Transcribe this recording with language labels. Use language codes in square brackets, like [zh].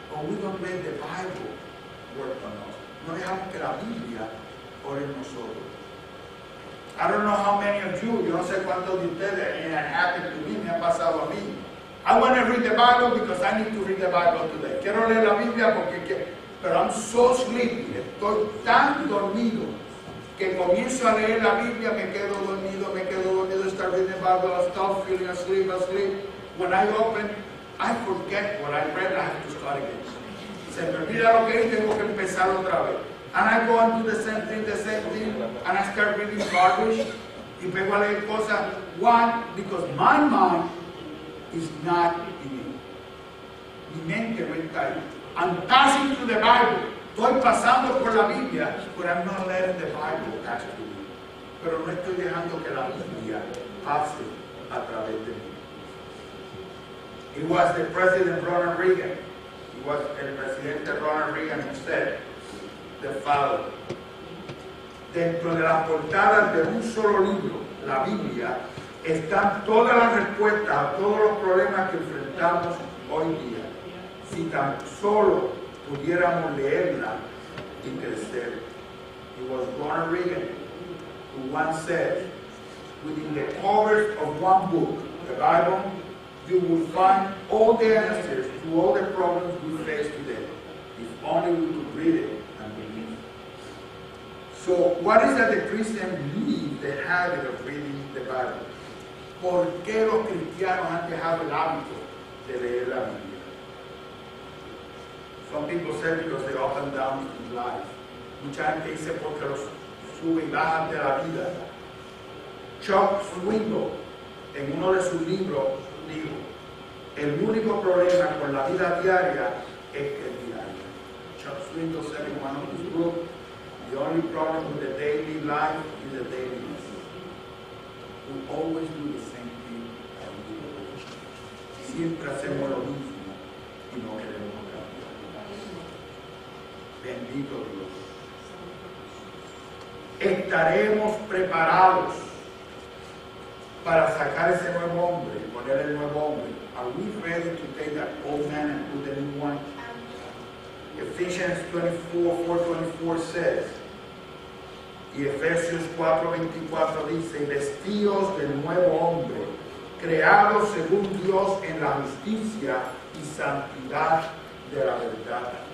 [en] But we don't let the Bible work on us. [es] No dejamos que la Biblia ore en nosotros. [en] I don't know how many of you, [es] yo no sé cuántos de ustedes, [en] and it happened to me, [es] me ha pasado a mí, [en] I want to read the Bible because I need to read the Bible today. [es] Quiero leer la Biblia porque pero [en] I'm so sleepy. [es] Estoy tan dormido que comienzo a leer la Biblia, me quedo dormido, [en] start reading the Bible, I stop feeling asleep. When I open, I forget what I read, I have to start again. [es] Se me olvida lo que es, tengo que empezar otra vez. [en] And I go and do the same thing, and I start reading garbage, [es] y pego a leer cosas. [en] Why? Because my mind is not in it. [es] Mi mente no está ahí. [en] I'm passing through the Bible. [es] Estoy pasando por la Biblia, [en] but I'm not letting the Bible pass through me. [es] Pero no estoy dejando que la Biblia pase a través de mí. [en] It was the President Ronald Reagan. It was [es] el presidente [en] Ronald Reagan who said the following. [es] Dentro de las portadas de un solo libro, la Biblia, están todas las respuestas a todos los problemas que enfrentamos hoy día. Si tan solo pudiéramos leerla y crecer. [en] It was Ronald Reagan who once said, within the covers of one book, the Bible, you will find all the answers to all the problems we face today, if only we could read it and believe it. So, what is that the Christians leave the habit of reading the Bible? [es] ¿Por qué los cristianos han dejado el hábito de leer la Biblia? [en] Some people say because they're up and down in life. [es] Mucha gente dice porque los sube y bajan de la vida. Chuck Swindoll, en uno de sus libros, dijo, el único problema con la vida diaria es que es diaria. [en] Chuck Swindoll said in one of his books, the only problem with the daily life is the dailiness. We always do the same thing every day. [es] Siempre hacemos lo mismo y no queremos cambiar. Bendito Dios. Estaremos preparados para sacar ese nuevo hombre y poner el nuevo hombre. [en] Are we ready to take that old man and put the new one? Ephesians 4:24 says, [es] y Efesios 4:24 dice, vestidos del nuevo hombre, creados según Dios en la justicia y santidad de la verdad.